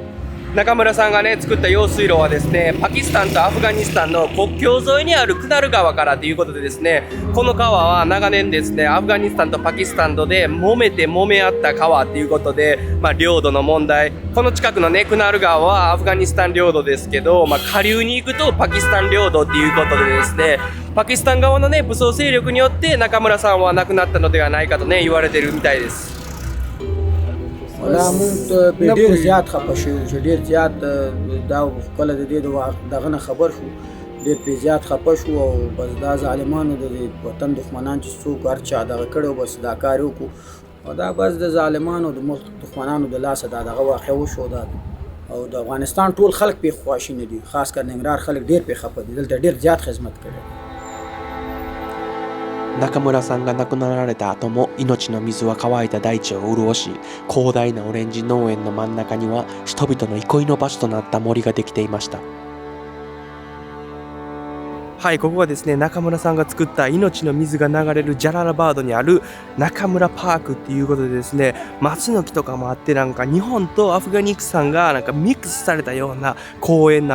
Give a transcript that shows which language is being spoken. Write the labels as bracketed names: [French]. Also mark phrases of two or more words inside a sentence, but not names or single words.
[Japanese] 中村さんがね作った用水路はですね、パキスタンとアフガニスタンの国境沿いにあるクナル川からということでですね、この川は長年ですね、アフガニスタンとパキスタンとで揉め合った川ということで、領土の問題、この近くのねクナル川はアフガニスタン領土ですけど、下流に行くとパキスタン領土ということでですね、パキスタン側のね武装勢力によって中村さんは亡くなったのではないかとね言われているみたいです。 [Pashto] ولا مونږ په ډېر زیات خپه شوو چې ډېر زیات دا کله د دې دغه نه خبر شو، ډېر په زیات خپه شو، او بس دا ظالمانو د وطن دښمنان چې څوک هر چا دغه کړی بس دا کار وکړو، او دا بس د ظالمانو د ملک دښمنانو د لاسه دا دغه واقع وشو. دا او د افغانستان ټول خلک پې خواشیني دي، خاص کر ننګرهار خلک ډېر پې خپه دي، دلته ډېر زیات خدمت کړی. [Japanese] 中村さんが亡くなられた後も命の水は乾いた大地を潤し、広大なオレンジ農園の真ん中には人々の憩いの場所となった森ができていました。はい、ここはですね、中村さんが作った命の水が流れるジャララバードにある中村パークっていうことでですね、松の木とかもあって、日本とアフガニスタンがミックスされたような公園